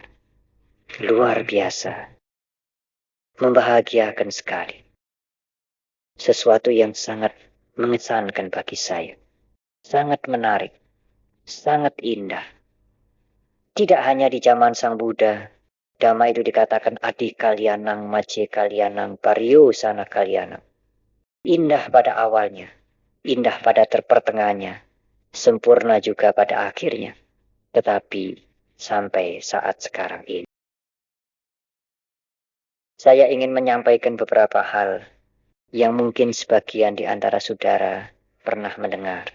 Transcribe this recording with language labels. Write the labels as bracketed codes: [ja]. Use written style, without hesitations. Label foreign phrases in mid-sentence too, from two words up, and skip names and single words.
[id] Luar biasa, membahagiakan sekali. Sesuatu yang sangat mengesankan bagi saya. Sangat menarik, sangat indah. Tidak hanya di zaman Sang Buddha, Dhamma itu dikatakan [pi] adi kalyanang, maje kalyanang, pariyosana kalyanang. [id] Indah pada awalnya, indah pada pertengahannya, sempurna juga pada akhirnya. Tetapi sampai saat sekarang ini, saya ingin menyampaikan beberapa hal yang mungkin sebagian di antara saudara pernah mendengar.